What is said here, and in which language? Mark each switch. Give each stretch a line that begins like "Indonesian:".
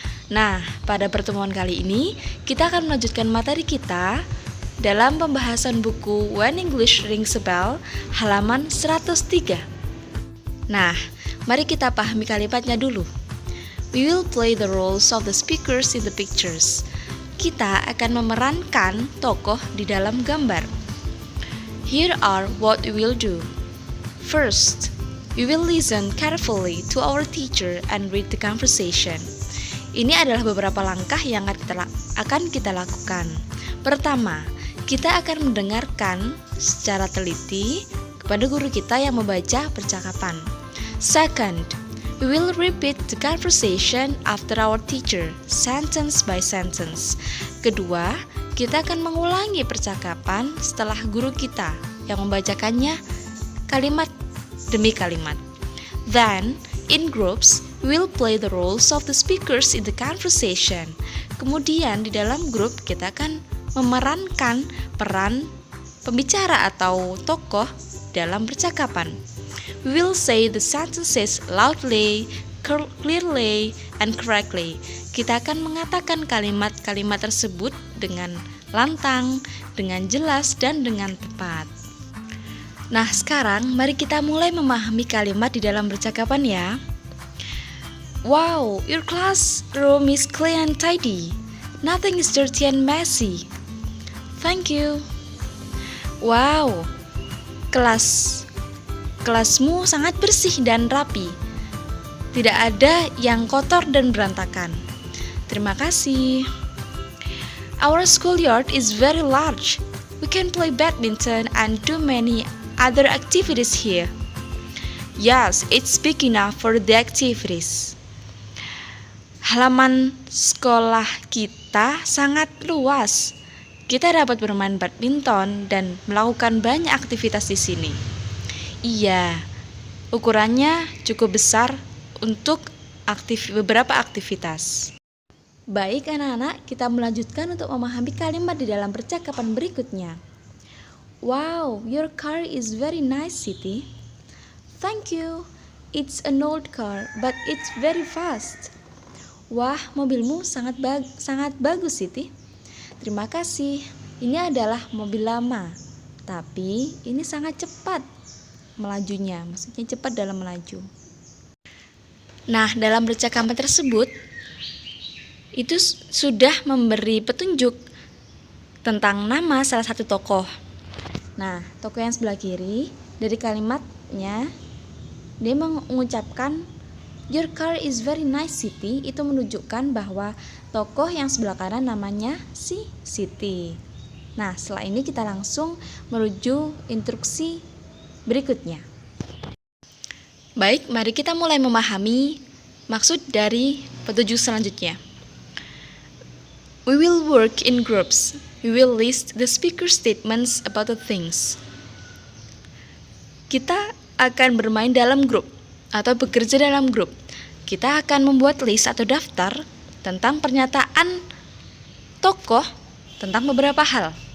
Indonesian: Nah, pada pertemuan kali ini kita akan melanjutkan materi kita dalam pembahasan buku When English Rings a Bell halaman 103. Nah, mari kita pahami kalimatnya dulu.
English: We will play the roles of the speakers in the pictures.
Indonesian: Kita akan memerankan tokoh di dalam gambar.
English: Here are what we will do. First, we will listen carefully to our teacher and read the conversation.
Indonesian: Ini adalah beberapa langkah yang akan kita lakukan. Pertama, kita akan mendengarkan secara teliti kepada guru kita yang membaca percakapan.
English: Second, we will repeat the conversation after our teacher, sentence by sentence.
Indonesian: Kedua, kita akan mengulangi percakapan setelah guru kita yang membacakannya kalimat demi kalimat.
English: Then, in groups, we will play the roles of the speakers in the conversation.
Indonesian: Kemudian di dalam grup kita akan memerankan peran pembicara atau tokoh dalam percakapan.
English: We will say the sentences loudly, clearly, and correctly.
Indonesian: Kita akan mengatakan kalimat-kalimat tersebut dengan lantang, dengan jelas, dan dengan tepat. Nah, sekarang mari kita mulai memahami kalimat di dalam percakapan ya.
English: Wow, your classroom is clean and tidy. Nothing is dirty and messy. Thank you.
Indonesian: Wow, kelasmu sangat bersih dan rapi. Tidak ada yang kotor dan berantakan. Terima kasih.
English: Our schoolyard is very large. We can play badminton and do many other activities here. Yes, it's big enough for the activities.
Indonesian: Halaman sekolah kita sangat luas. Kita dapat bermain badminton dan melakukan banyak aktivitas di sini. Iya, ukurannya cukup besar untuk beberapa aktivitas. Baik anak-anak, kita melanjutkan untuk memahami kalimat di dalam percakapan berikutnya.
English: Wow, your car is very nice, Siti. Thank you. It's an old car, but it's very fast.
Indonesian: Wah, mobilmu sangat bagus, Siti. Terima kasih. Ini adalah mobil lama, tapi ini sangat cepat melajunya. Maksudnya cepat dalam melaju. Nah, dalam percakapan tersebut itu sudah memberi petunjuk tentang nama salah satu tokoh. Nah, tokoh yang sebelah kiri dari kalimatnya dia mengucapkan
English: your car is very nice, Siti.
Indonesian: Itu menunjukkan bahwa tokoh yang sebelah kanan namanya si Siti. Nah, setelah ini kita langsung menuju instruksi berikutnya. Baik, mari kita mulai memahami maksud dari petunjuk selanjutnya.
English: We will work in groups. We will list the speaker statements about the things.
Indonesian: Kita akan bermain dalam grup atau bekerja dalam grup. Kita akan membuat list atau daftar tentang pernyataan tokoh tentang beberapa hal.